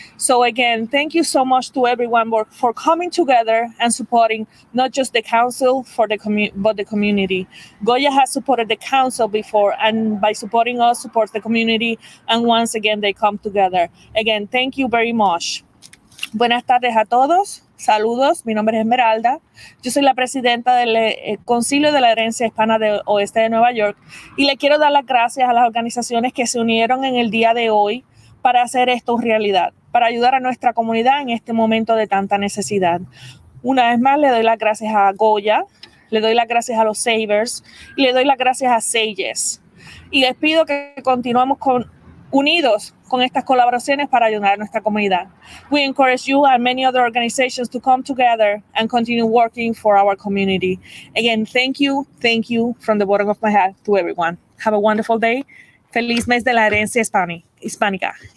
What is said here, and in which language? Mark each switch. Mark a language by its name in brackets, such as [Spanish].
[English] So again, thank you so much to everyone for coming together and supporting not just the council but the community. Goya has supported the council before, and by supporting us, supports the community, and once again, they come together. Again, thank you very much. [Spanish] Buenas tardes a todos. Saludos, mi nombre es Esmeralda. Yo soy la presidenta del Concilio de la Herencia Hispana del Oeste de Nueva York y le quiero dar las gracias a las organizaciones que se unieron en el día de hoy para hacer esto realidad, para ayudar a nuestra comunidad en este momento de tanta necesidad. Una vez más, le doy las gracias a Goya, le doy las gracias a los Savers y le doy las gracias a Say Yes. Y les pido que continuemos unidos con estas colaboraciones para ayudar a nuestra comunidad. [English] We encourage you and many other organizations to come together and continue working for our community. Again, thank you from the bottom of my heart to everyone. Have a wonderful day. [Spanish] Feliz mes de la herencia hispánica.